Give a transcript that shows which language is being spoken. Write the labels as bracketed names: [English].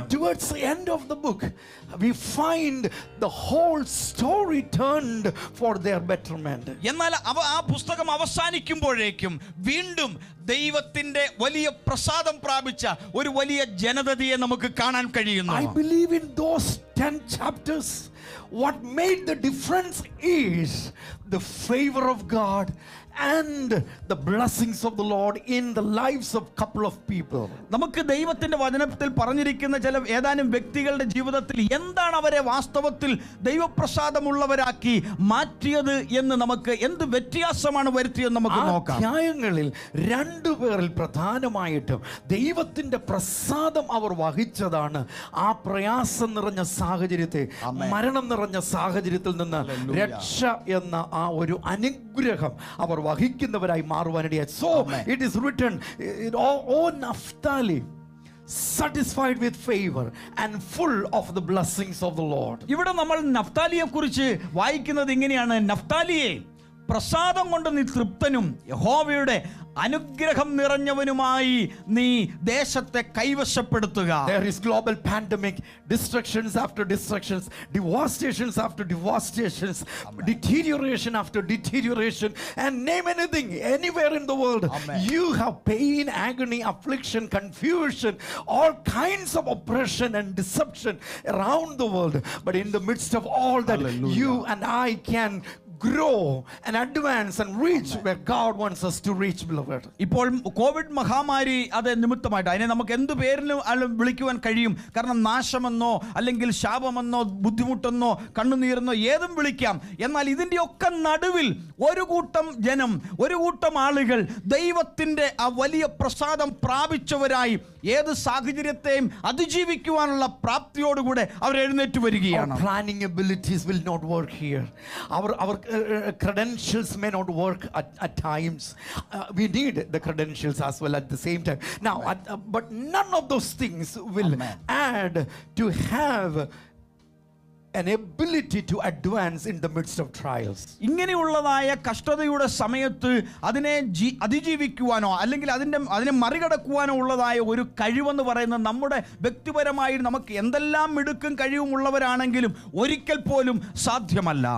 [English] But towards the end of the book, we find the whole story turned for their betterment. [Malayalam] എന്നാൽ ആ പുസ്തകം അവസാനിക്കുമ്പോഴേക്കും വീണ്ടും ദൈവത്തിന്റെ വലിയ പ്രസാദം പ്രാപിച്ച ഒരു വലിയ ജനതയെ നമുക്ക് കാണാൻ കഴിയുന്നു. [English] I believe in those 10 chapters, what made the difference is the favor of God and the blessings of the Lord in the lives of couple of people. [Malayalam] നമുക്ക് ദൈവത്തിന്റെ വചനത്തിൽ പറഞ്ഞിരിക്കുന്ന ഏതാനും വ്യക്തികളുടെ ജീവിതത്തിൽ എന്താണ് അവരെ വാസ്തവത്തിൽ ദൈവപ്രസാദമുള്ളവരാക്കി മാറ്റിയത് എന്ന് നമുക്ക് എന്ത് വ്യത്യാസമാണ് വരുത്തിയെന്ന് നമുക്ക് നോക്കാം. അധ്യായങ്ങളിൽ 2 പേരിൽ പ്രധാനമായിട്ടും ദൈവത്തിന്റെ പ്രസാദം അവർ വഹിച്ചതാണ് ആ പ്രയാസം നിറഞ്ഞ സാഹചര്യത്തെ, മരണം നിറഞ്ഞ സാഹചര്യത്തിൽ നിന്ന് രക്ഷ എന്ന ആ ഒരു അനുഗ്രഹം അവർ വഹിക്കുന്നവരായി മാറുവാനിടയായി. [English] So it is written, O Naphtali, satisfied with favor and full of the blessings of the Lord. [Malayalam] ഇവിടെ നമ്മൾ നഫ്താലിയെ കുറിച്ച് വായിക്കുന്നത് ഇങ്ങനെയാണ്, നഫ്താലിയെ പ്രസാദം കൊണ്ട് നീ തൃപ്തനും യഹോവയുടെ അനുഗ്രഹം നിറഞ്ഞവനുമായി നീ ദേശത്തെ കൈവശപ്പെടുത്തുക. [English] There is global pandemic, destructions after destructions, devastations after devastations, deterioration after deterioration, and name anything, anywhere in the world. You have pain, agony, affliction, confusion, all kinds of oppression and deception around the world. But in the midst of all that, you and I can grow and advance and reach where God wants us to reach, beloved. [Malayalam] ഇപ്പോൾ Covid മഹാമാരി അത് നിമിത്തമായിട്ട് അതിനെ നമുക്ക് എന്ത് പേരിലും വിളിക്കുവാൻ കഴിയും. കാരണം നാശമെന്നോ അല്ലെങ്കിൽ ശാപമെന്നോ ബുദ്ധിമുട്ടെന്നോ കണ്ണുനീരെന്നോ ഏതും വിളിക്കാം. എന്നാൽ ഇതിൻ്റെയൊക്കെ നടുവിൽ ഒരു കൂട്ടം ജനം, ഒരു കൂട്ടം ആളുകൾ ദൈവത്തിൻ്റെ ആ വലിയ പ്രസാദം പ്രാപിച്ചവരായി ഏത് സാഹചര്യത്തെയും അതിജീവിക്കുവാനുള്ള പ്രാപ്തിയോടുകൂടെ അവർ എഴുന്നേറ്റ് വരികയാണ്. [English] Our planning abilities will not work here. Our credentials may not work at times. We need the credentials as well at the same time. Now, but none of those things will add to have an ability to advance in the midst of trials. [Malayalam] ഇങ്ങനെയുള്ളതായ കഷ്ടതയുടെ സമയത്ത് അതിനെ അതിജീവിക്കുവാനോ അല്ലെങ്കിൽ അതിനെ മറികടക്കുവാനോ ഉള്ളതായ ഒരു കഴിവെന്ന് പറയുന്നത് നമ്മുടെ വ്യക്തിപരമായി നമുക്ക് എന്തെല്ലാം മിടുക്കും കഴിവുമുള്ളവരാണെങ്കിലും ഒരിക്കൽ പോലും സാധ്യമല്ല.